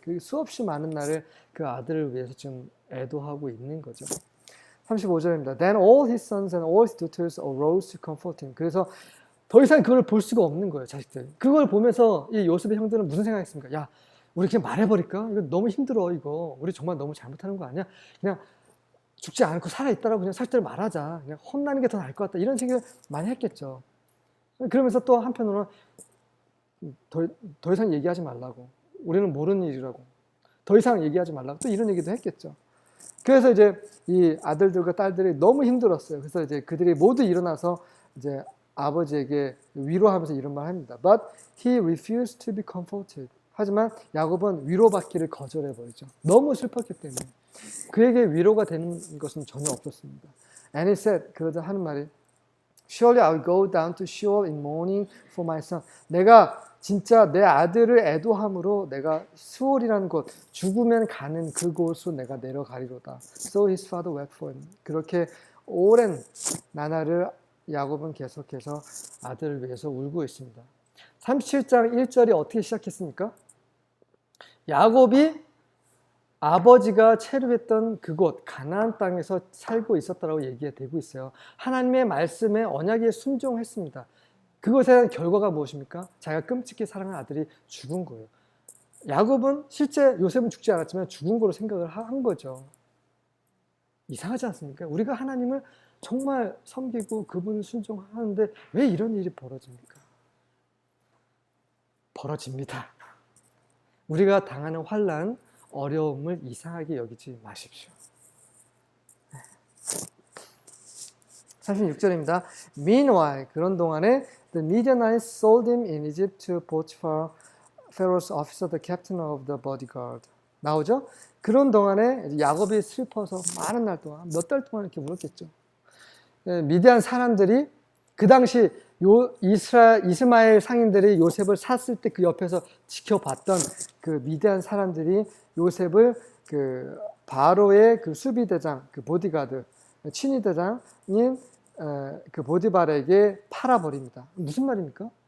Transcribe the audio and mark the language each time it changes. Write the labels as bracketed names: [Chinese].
[Korean] 그 수없이 많은 날을 그 아들을 위해서 좀 애도하고 있는 거죠. 35절입니다. [English] Then all his sons and all his daughters arose to comfort him. [Korean] 그래서 더 이상 그걸 볼 수가 없는 거예요, 자식들. 그걸 보면서 이 요셉의 형들은 무슨 생각했습니까? 야, 우리 그냥 말해버릴까? 이거 너무 힘들어, 이거. 우리 정말 너무 잘못하는 거 아니야? 그냥 죽지 않고 살아있다라고 그냥 살들 말하자. 그냥 혼나는 게 더 나을 것 같다. 이런 생각을 많이 했겠죠. 그러면서 또 한편으로는 더 이상 얘기하지 말라고. 우리는 모르는 일이라고. 더 이상 얘기하지 말라고. 또 이런 얘기도 했겠죠. 그래서 이제 이 아들들과 딸들이 너무 힘들었어요. 그래서 이제 그들이 모두 일어나서 이제 아버지에게 위로하면서 이런 말을 합니다. [English] But he refused to be comforted. [Korean] 하지만 야곱은 위로받기를 거절해버리죠. 너무 슬펐기 때문에. 그에게 위로가 되는 것은 전혀 없었습니다. [English] And he said, [Korean] 그러자 하는 말이 [English] Surely I will go down to Sheol in mourning for my son. [Korean] 내가 진짜 내 아들을 애도함으로 내가 수월이라는 곳, 죽으면 가는 그곳으로 내가 내려가리로다. [English] So his father wept for him. [Korean] 그렇게 오랜 나날을 야곱은 계속해서 아들을 위해서 울고 있습니다. 37장 1절이 어떻게 시작했습니까? 야곱이 아버지가 체류했던 그곳 가나안 땅에서 살고 있었다고 얘기가 되고 있어요. 하나님의 말씀에 언약에 순종했습니다. 그것에 대한 결과가 무엇입니까? 자기가 끔찍히 사랑한 아들이 죽은 거예요. 야곱은 실제 요셉은 죽지 않았지만 죽은 거로 생각을 한 거죠. 이상하지 않습니까? 우리가 하나님을 정말 섬기고 그분을 순종하는데 왜 이런 일이 벌어집니까? 벌어집니다. 우리가 당하는 환난, 어려움을 이상하게 여기지 마십시오. 36절입니다. [English] Meanwhile, [Korean] 그런 동안에 [English] the Midianites sold him in Egypt to Potiphar, Pharaoh's officer, the captain of the bodyguard. [Korean] 나오죠? 그런 동안에 야곱이 슬퍼서 많은 날 동안, 몇 달 동안 이렇게 울었겠죠. 미디안 사람들이 그 당시 이스마엘 상인들이 요셉을 샀을 때 그 옆에서 지켜봤던 그 미디안 사람들이 요셉을 그 바로의 그 수비대장, 그 보디가드, 친위대장인 그 보디발에게 팔아버립니다. 무슨 말입니까?